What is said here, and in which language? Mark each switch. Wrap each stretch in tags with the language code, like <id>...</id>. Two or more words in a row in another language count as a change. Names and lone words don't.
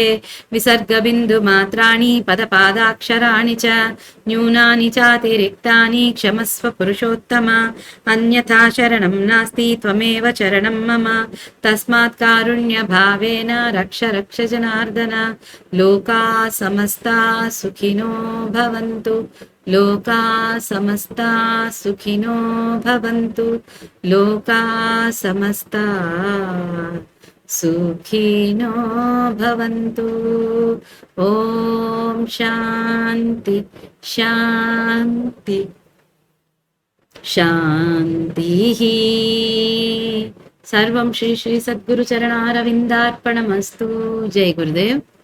<sa>విసర్గ బిందు మాత్రాణి పదపాదాక్షరాణి చ న్యూనాని చాతిరిక్తాని క్షమస్వ పురుషోత్తమ. అన్యథా శరణం నాస్తి త్వమేవ చరణం మమ. తస్మాత్ కారుణ్య భావేన రక్ష రక్ష జనార్దన. లోకా సమస్తా సుఖినో భవంతు. లోకా సమస్తా సుఖినో భవంతు. లోకా సమస్తా సుఖినో భవంతు. ఓం శాంతి శాంతి శాంతి. సర్వం శ్రీ శ్రీ సద్గురు చరణారవిందార్పణమస్తు. జై గురుదేవ్.</sa>